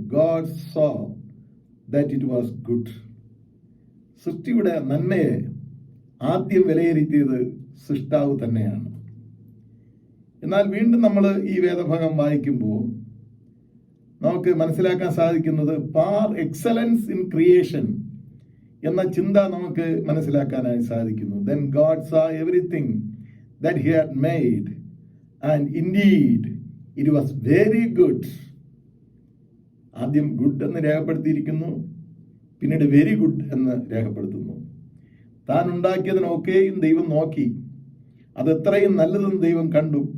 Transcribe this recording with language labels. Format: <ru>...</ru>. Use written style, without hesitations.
<en>God saw that it was good.</en> <ml>സൃഷ്ടിയുടെ നന്മയെ ആദ്യം വിലയിരുത്തിയത് സൃഷ്ടാവ് തന്നെയാണ്. എന്നാൽ വീണ്ടും നമ്മൾ ഈ വേദഭാഗം വായിക്കുമ്പോൾ നമുക്ക് മനസ്സിലാക്കാൻ സാധിക്കുന്നത് പാർ എക്സലൻസ് ഇൻ ക്രിയേഷൻ എന്ന ചിന്ത നമുക്ക് മനസ്സിലാക്കാനായി സാധിക്കുന്നു.</ml> <en>Then God saw everything that he had made, and indeed it was very good.</en> <ml>ആദ്യം ഗുഡ് എന്ന് രേഖപ്പെടുത്തിയിരിക്കുന്നു, പിന്നീട് വെരി ഗുഡ് എന്ന് രേഖപ്പെടുത്തുന്നു. താൻ ഉണ്ടാക്കിയതിനൊക്കെയും ദൈവം നോക്കി, അത് എത്രയും നല്ലതെന്ന് ദൈവം കണ്ടു.</ml>